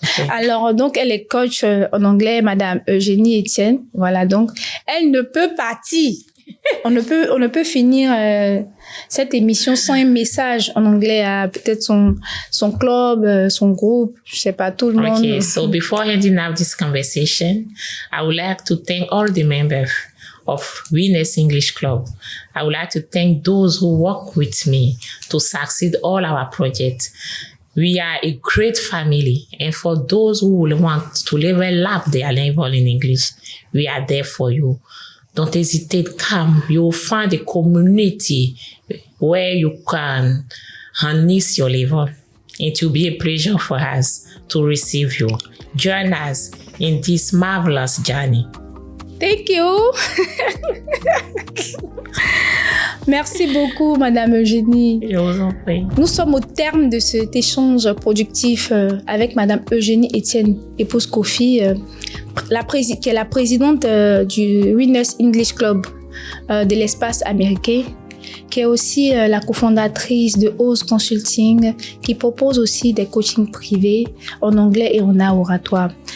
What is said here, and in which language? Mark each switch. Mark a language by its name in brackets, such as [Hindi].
[French] Alors, donc, elle est coach en anglais, Madame Eugénie Etienne. Voilà, donc, elle ne peut partir On ne peut finir cette émission sans un message en anglais à peut-être son club, son groupe, je sais pas, tout le monde. [English] Okay, so before ending up this conversation, I would like to thank all the members of Winners English Club. I would like to thank those who work with me to succeed all our projects. We are a great family, and for those who will want to level up their level in English, we are there for you. Don't hesitate, come. You will find a community where you can harness your level. It will be a pleasure for us to receive you. Join us in this marvelous journey. Thank you. [French] Merci beaucoup, Madame Eugénie. Je vous en prie. Nous sommes au terme de cet échange productif avec Madame Eugénie Etienne, épouse Kofi, qui est la présidente du Winners English Club de l'espace américain, qui est aussi la cofondatrice de Oz Consulting, qui propose aussi des coachings privés en anglais et en art oratoire.